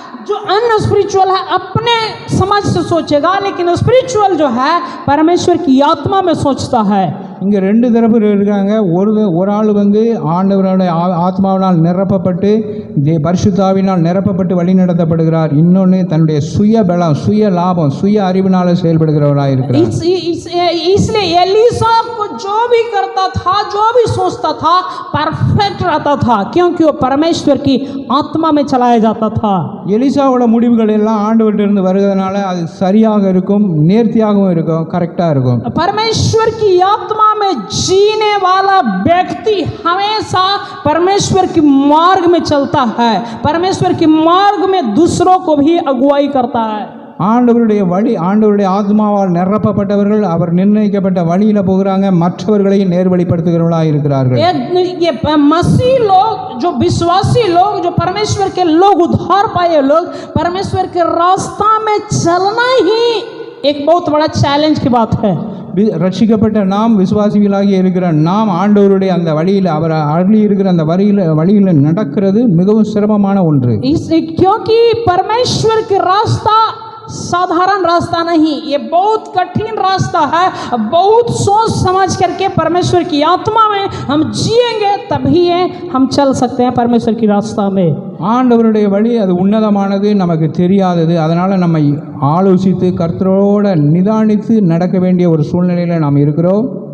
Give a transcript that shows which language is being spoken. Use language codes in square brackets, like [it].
[hi] जो अनस्पिरिचुअल है अपने समझ से सोचेगा, लेकिन स्पिरिचुअल जो है परमेश्वर की आत्मा में सोचता है. [ta] இங்கே ரெண்டு தரப்பு இருக்காங்க. ஒரு ஆள் ஆண்டவருடைய ஆத்மாவினால் நிரப்பப்பட்டு பரிசுத்தாவினால் நிரப்பப்பட்டு வழி நடத்தப்படுகிறார். இன்னொன்று தன்னுடைய சுய பலம், சுய லாபம், சுய அறிவினால செயல்படுகிறவராக இருக்கிறார். [hi] इसलिए एलीसा को जो भी करता था, जो भी सोचता था, परफेक्ट रहता था, क्योंकि वो परमेश्वर की आत्मा में चलाया जाता था. [ta] எலிசாவோட முடிவுகள் எல்லாம் ஆண்டவர்கிட்ட வருகிறதுனால அது சரியாக இருக்கும், நேர்த்தியாகவும் இருக்கும், கரெக்டாக இருக்கும். [hi] परमेश्वर की आत्मा में जीने वाला व्यक्ति हमेशा परमेश्वर की मार्ग में चलता है, परमेश्वर की मार्ग में दूसरों को भी अगुवाई करता है. [ta] ஆண்டவருடைய வழி, ஆண்டவருடைய ஆத்மாவால் நிரப்பப்பட்டவர்கள் அவர் நிர்ணயிக்கப்பட்ட வழியில் போகிறாங்க, மற்றவர்களையும் நேர்வழிப்படுத்துகிறவர்களாக இருக்கிறார்கள். [hi] ये मसीह लोग, जो विश्वासी लोग, जो परमेश्वर के लोग, उद्धार पाए लोग, परमेश्वर के रास्ता में चलना ही एक बहुत बड़ा चैलेंज की बात है. [ta] ரட்சிக்கப்பட்ட நாம், விசுவாசிகளாகி இருக்கிற நாம் ஆண்டவருடைய அந்த வழியில், அவர் அருளி இருக்கிற அந்த வழியில் நடக்கிறது மிகவும் சிரமமான ஒன்று. [hi] क्योंकि परमेश्वर के रास्ता साधारण रास्ता नहीं, ये बहुत कठिन रास्ता है. बहुत सोच समझ करके परमेश्वर की आत्मा में हम जिएंगे, तभी हम चल सकते हैं परमेश्वर की रास्ता में. [ta] ஆண்டவருடைய வழி அது உன்னதமானது, நமக்கு தெரியாதது. அதனால் நம்மை ஆலோசித்து கர்த்தரோட நிதானித்து நடக்க வேண்டிய ஒரு சூழ்நிலையில் நாம் இருக்கிறோம்.